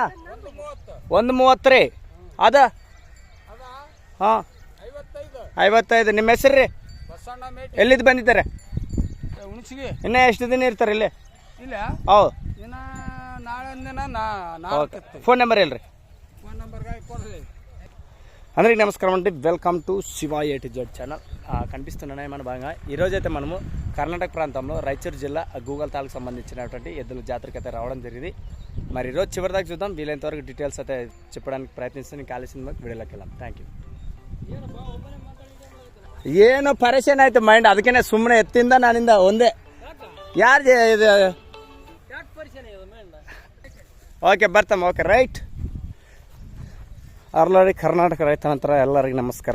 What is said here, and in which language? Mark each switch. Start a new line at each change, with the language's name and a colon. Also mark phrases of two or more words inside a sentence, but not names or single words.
Kannada: 130 ರೀ. ಅದ ಹಾಂ 55. ನಿಮ್ಮ ಹೆಸರು ರೀ? ಎಲ್ಲಿದ್ದು ಬಂದಿದ್ದಾರೆ? ಇನ್ನೂ ಎಷ್ಟು ದಿನ ಇರ್ತಾರೆ ಇಲ್ಲಿ? ಇಲ್ಲ, ಹೌದು. ನಾಳೆ ದಿನ ಓಕೆ,
English: phone number
Kannada: ಇಲ್ರಿ?
English: phone number ಗೆ
Kannada: ಕೊಡ್ರಿ.
Telugu: అందరికీ నమస్కారం అండి.
English: welcome to
Telugu: శివ A to Z ఛానల్. కనిపిస్తున్నాయి మన భాగంగా ఈరోజైతే మనము కర్ణాటక ప్రాంతంలో రాయచూరు జిల్లా గూగల్ తాలకు సంబంధించినటువంటి ఎద్దుల జాతరకి అయితే రావడం జరిగింది. మరి ఈరోజు చివరి దాకా చూద్దాం. వీలైనంత వరకు డీటెయిల్స్ అయితే చెప్పడానికి ప్రయత్నిస్తాను. కాలేసిన వీడియోలోకి వెళ్దాం.
English: thank you.
Kannada: ಏನು ಪರೇಶಾನ್ ಆಯ್ತು ಮೈಂಡ್, ಅದಕ್ಕೇನೆ ಸುಮ್ಮನೆ ಎತ್ತಿಂದ ನಾನಿಂದ ಒಂದೇ. ಯಾರು ಇದು? ಓಕೆ, ಬರ್ತಾಮ.
English: okay, right.
Kannada: ಅರ್ಲಾಡಿ ಕರ್ನಾಟಕ ರೈತ ನಂತರ ಎಲ್ಲರಿಗೂ ನಮಸ್ಕಾರ.